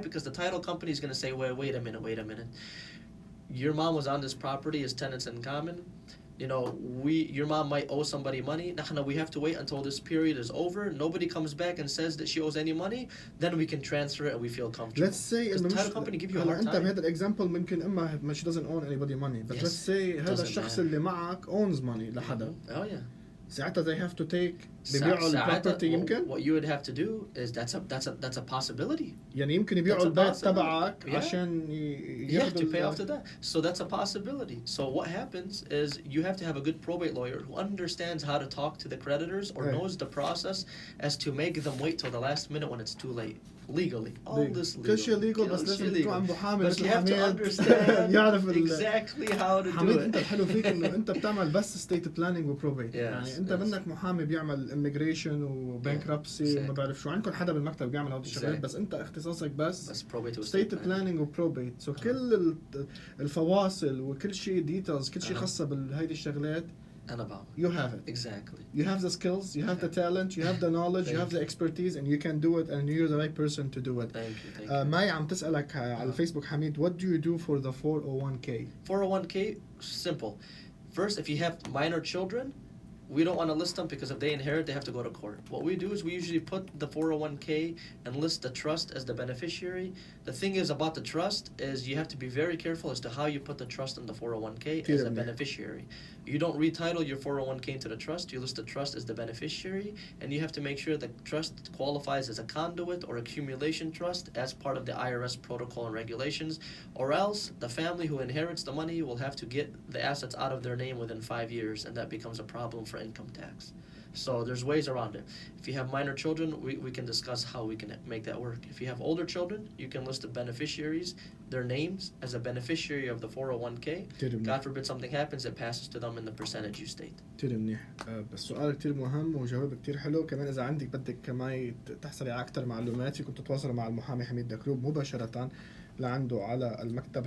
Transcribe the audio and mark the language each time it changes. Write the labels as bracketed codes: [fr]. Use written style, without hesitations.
[en] Because the title company is going to say, wait a minute, your mom was on this property as tenants in common. You know, your mom might owe somebody money. We have to wait until this period is over. Nobody comes back and says that she owes any money. Then we can transfer it and we feel comfortable. Let's say the title company give you a hard time. [ar] أنت بهذا الإكزامبل ممكن إما [en] she doesn't own anybody money. But let's say [ar] هذا الشخص اللي معك [en] owns money [ar] لحدا. [en] Oh yeah. [ar] ساعتها [en] they have to take [ar] بيبيعوا البروبرتي يمكن. [en] What you would have to do is that's a possibility. [ar] يعني يمكن يبيعوا البيت تبعك عشان [en] have to pay off to that. So that's a possibility. So what happens is you have to have a good probate lawyer who understands how to talk to the creditors or knows the process as to make them wait till the last minute when it's too late. Legally. All this legal. [ar] كل شيء legal [en] بس لازم تروح عند محامي But you have to understand exactly how to do [ar] حميد [en] it. [ar] انت الحلو فيك انه انت بتعمل بس state planning وبروبيت. يعني انت منك محامي بيعمل immigration وبانكربسي وما بعرف شو، عندكم حدا بالمكتب بيعمل هذه الشغلات، بس انت اختصاصك بس state planning وبروبيت. سو كل الفواصل وكل شيء details كل شيء خاصة بهيدي الشغلات [en] you have it. Exactly. You have the skills, you have the talent, you have the knowledge, you have the expertise, and you can do it, and you're the right person to do it. Thank you. [ar] ماي عم تسألك على الفيسبوك [en] حميد, what do you do for the 401k? 401k, simple. First, if you have minor children, we don't want to list them because if they inherit, they have to go to court. What we do is we usually put the 401k and list the trust as the beneficiary. The thing is about the trust is you have to be very careful as to how you put the trust in the 401k as a beneficiary. You don't retitle your 401k into the trust. You list the trust as the beneficiary, and you have to make sure the trust qualifies as a conduit or accumulation trust as part of the IRS protocol and regulations, or else the family who inherits the money will have to get the assets out of their name within 5 years, and that becomes a problem for income tax. So there's ways around it. If you have minor children, we can discuss how we can make that work. If you have older children, you can list the beneficiaries, their names as a beneficiary of the 401k. God forbid something happens, it passes to them in the percentage you state. [ar] كتير منيح. بس سؤال كتير مهم وجواب كتير حلو. كمان إذا عندك بدك كمان تحصلي على أكتر معلومات فيكم تتواصلوا مع المحامي حميد دكروب مباشرة لعنده على المكتب.